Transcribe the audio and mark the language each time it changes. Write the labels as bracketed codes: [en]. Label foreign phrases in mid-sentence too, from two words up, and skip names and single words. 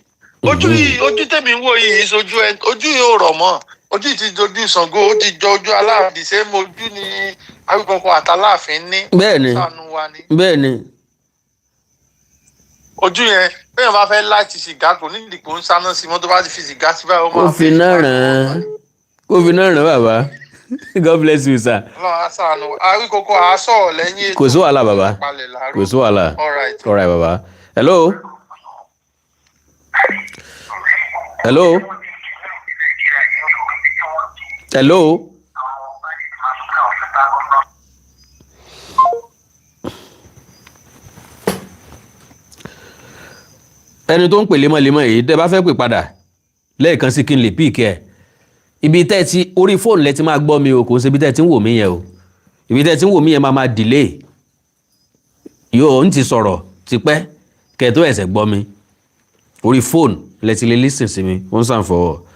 [yo] ojú tèmi ń wò yìí sojú ẹ ojú yìí ò rọ̀ mọ́ ojú ti dojú Ṣàngó ó ti jọ ojú Aláàfin ṣé mo ojú ni Awikonko àtàláàfin ní. bẹ́ẹ̀ni bẹ́ẹ̀ni. ojú yẹn bẹ́ẹ̀ bá fẹ́ láti sìgá kò ní ìdìbò ń sáná sí mọ́ tó bá ti fi sìgá sí báyìí ó máa fi náà ràn án bàbá. [en] God bless you sir. [yo] Ọlọ́run á ṣàánú Awikonko àásọ̀ lẹ́yìn ètò. kò sí wàhálà bàbá kò sí wàhálà. [en] all right bàbá. hello. hello. hello. [yo] ẹni tó ń pè lemọ́lemọ́ yìí tẹ́ bá fẹ́ pè padà lẹ́ẹ̀kan sí kí n lè píìkì ẹ̀ ibi tẹ́ ti orí fóònù lẹ ti máa gbọ́ mi o kò ń ṣe ibi tẹ́ ti ń wò mí yẹn o ibi tẹ́ ti ń wò mí yẹn máa delay yóò ń ti sọ̀rọ̀ tipẹ́ kẹ́ tó ẹ̀sẹ̀ gbọ́ mi orí fóònù lẹ ti lè listen sí mi ó ń sàn fọwọ́.